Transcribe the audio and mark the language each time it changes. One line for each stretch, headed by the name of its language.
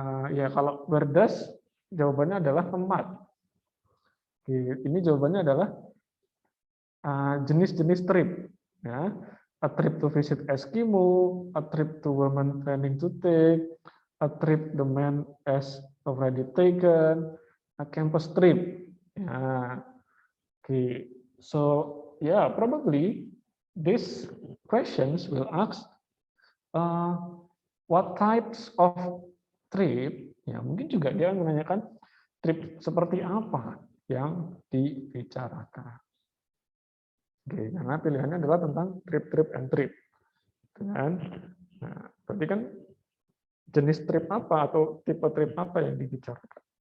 Indonesian: Ya, kalau
English: where does,
Indonesian: jawabannya adalah tempat. Oke. Ini jawabannya adalah jenis-jenis trip. Ya.
English: A trip to visit Eskimo, a trip to woman planning to take, a trip the man has already taken, a campus trip. Okay, so yeah, probably these questions will ask what types of trip.
Indonesian: Ya, mungkin juga dia menanyakan trip seperti apa yang dibicarakan. Oke, karena pilihannya adalah tentang trip and trip. Nah, berarti kan jenis trip apa atau tipe trip apa yang dibicarakan?